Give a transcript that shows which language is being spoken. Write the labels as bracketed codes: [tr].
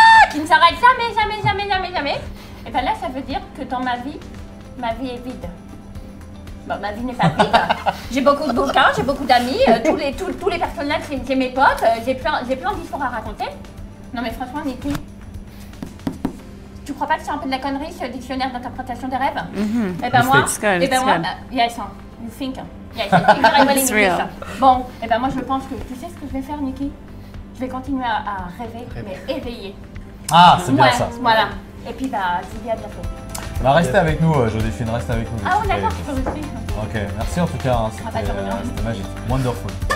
[fr] qui ne s'arrête jamais. Et bien là, ça veut dire que dans ma vie est vide. Bon, ma vie n'est pas vide. J'ai beaucoup de bouquins, j'ai beaucoup d'amis, tous les personnages, c'est mes potes, j'ai plein d'histoires à raconter. Non mais franchement, Niki, tu crois pas que c'est un peu de la connerie ce dictionnaire d'interprétation des rêves? Et ben moi, [en] yes, you think, yes, it's real. [fr] Bon, et ben moi je pense que, tu sais ce que je vais faire, Niki? Je vais continuer à rêver, mais éveillé. Ah, c'est bien ça. Voilà. Et puis bah, je vous dis à bientôt. Bah, restez avec nous, Joséphine, reste avec nous. Ah oui, d'accord, je peux rester. Ok, merci en tout cas, hein, pas de rien. c'était magique, [en] wonderful.